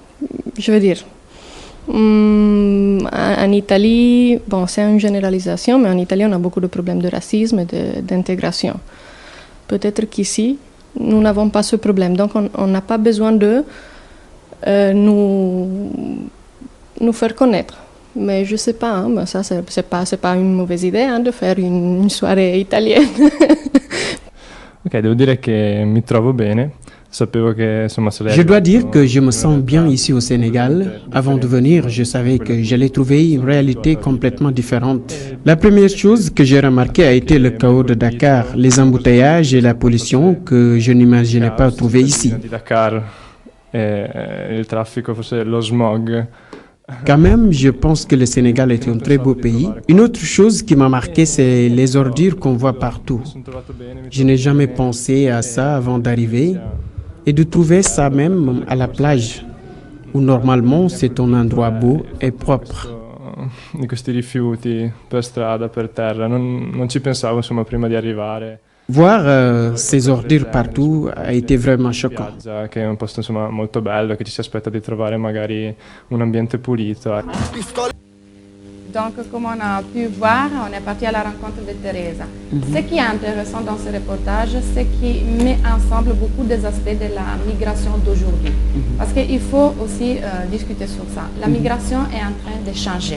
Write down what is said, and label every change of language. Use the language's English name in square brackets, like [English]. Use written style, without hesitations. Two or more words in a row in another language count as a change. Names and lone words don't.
[French] En Italie, c'est une généralisation, mais en Italie, on a beaucoup de problèmes de racisme et d'intégration. Peut-être qu'ici, nous n'avons pas ce problème. Donc, on n'a pas besoin de nous faire connaître. Mais je sais pas, ça c'est pas une mauvaise idée de faire une soirée italienne. [Italian] Ok, devo dire che mi trovo bene. Sapevo che insomma [French] Je dois dire que je me sens bien ici au Sénégal. Avant de venir, je savais que j'allais trouver une réalité complètement différente. La première chose que j'ai remarquée a été le chaos de Dakar, les embouteillages et la pollution que je n'imaginais pas trouver ici. Dakar, [Italian] il traffico, forse lo smog. [French] Quand même, je pense que le Sénégal est un très beau pays. Une autre chose qui m'a marqué, c'est les ordures qu'on voit partout. Je n'ai jamais pensé à ça avant d'arriver et de trouver ça même à la plage, où normalement c'est un endroit beau et propre. [Italian] Di questi rifiuti per strada, per terra, non ci pensavo insomma prima di arrivare. [French] Voir ces ordures partout a été vraiment choquant. [Italian] Che è un posto insomma molto bello, che ci si aspetta di trovare magari un ambiente pulito. [French] Donc, comme on a pu voir, on est parti à la rencontre de Teresa. Ce qui est intéressant dans ce reportage, c'est qu'il met ensemble beaucoup des aspects de la migration d'aujourd'hui. Parce qu'il faut aussi discuter sur ça. La migration est en train de changer.